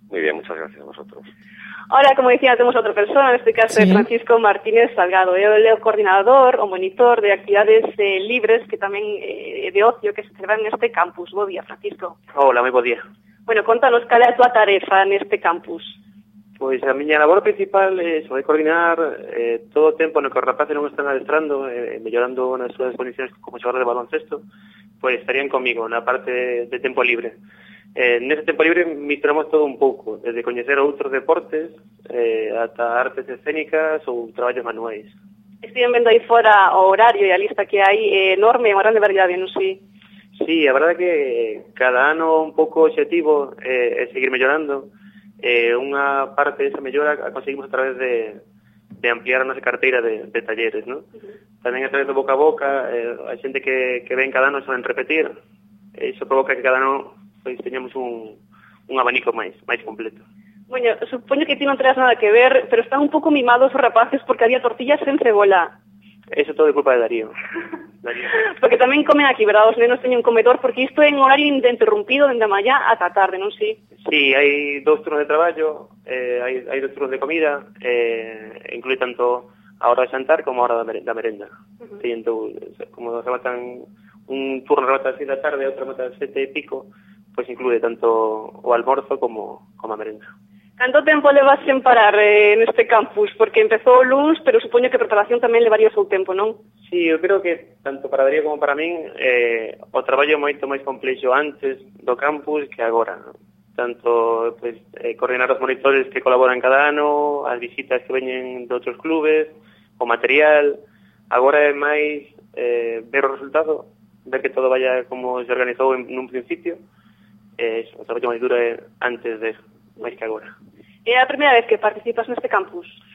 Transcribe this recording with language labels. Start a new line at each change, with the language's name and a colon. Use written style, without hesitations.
Spanish: Muy bien, muchas gracias a vosotros. Ahora, como decía, tenemos otra persona, en este caso sí. Francisco Martínez Salgado. Él es el coordinador o monitor de actividades libres, que también de ocio, que se celebran en este campus. Buen día, Francisco. Hola, muy buen día. Bueno, contanos, ¿cuál es tu tarea en este campus?
Galician: Pois a miña labor principal é coordinar todo o tempo no que os rapaces non están adestrando, mellorando nas súas condiciones como xogar de baloncesto, pois estarían comigo na parte de tempo libre. Nese tempo libre misturamos todo un pouco, desde coñecer outros deportes ata artes escénicas ou traballos manuais. Estiven vendo aí fora o horario e a lista que hai enorme, unha grande variedade, non sei? Sí, a verdade é que cada ano un pouco o objetivo é seguir mellorando. Unha parte desa mellora a conseguimos a través de ampliar a nosa carteira de talleres, ¿no? Uh-huh. Tamén a través do boca a boca, hai xente que ven cada ano e soen repetir. Iso provoca que cada ano pues, teñamos un abanico máis completo. Bueno, supoño que ti non traes nada que ver, pero están un pouco mimados os rapaces porque había tortillas sen cebola. Eso todo é culpa de Darío. Porque tamén comen aquí, ¿verdad? Os nenos teñen un comedor, porque isto é en horario interrumpido dende a mañá ata a tarde, non si? Sí, hai dous turnos de traballo, hai dous turnos de comida, inclui tanto a hora de xantar como a hora da merenda. Uh-huh. Teñen como rematan un turno remata a 6 da tarde, outro remata a 7 e pico, pois pues inclui tanto o almorzo como a merenda.
Spanish: ¿Cuánto tiempo le vas sin parar en este campus?
Galician: Porque empezó o luns, pero supoño que preparación tamén le variou o seu tempo, non? Sí, eu creo que tanto para Darío como para min, o traballo moito máis complexo antes do campus que agora. Tanto pues, coordinar os monitores que colaboran cada ano, as visitas que veñen de outros clubes, o material. Agora é máis ver o resultado, ver que todo vaya como se organizou en un principio. O traballo máis duro é antes de eso. Máis que agora. É a primeira vez que participas neste campus?